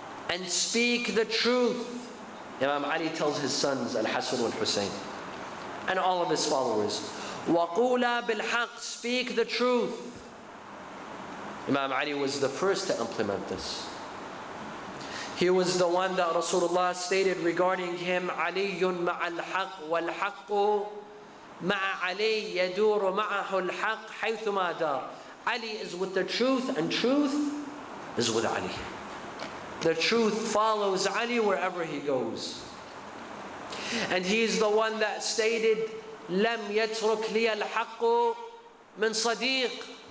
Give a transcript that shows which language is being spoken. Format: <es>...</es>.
<en>And speak the truth. Imam Ali tells his sons, Al-Hasan and Hossein, and all of his followers,</en> <ar>وَقُولَا بِالْحَقِّ.</ar> <en>Speak the truth. Imam Ali was the first to implement this. He was the one that Rasulullah stated regarding him,</en> <ar>عَلِيٌّ مَعَ الْحَقِّ وَالْحَقُّ مَعَ عَلِيٍّ يَدُورُ مَعَهُ الْحَقِّ حَيْثُمَا دَارَ.</ar> <en>Ali is with the truth, and truth is with Ali. The truth follows Ali wherever he goes. And he is the one that stated,</en> <ar>لَمْ يَتْرُكْ لِيَ الْحَقُّ مِنْ صَدِيقٍ.</ar>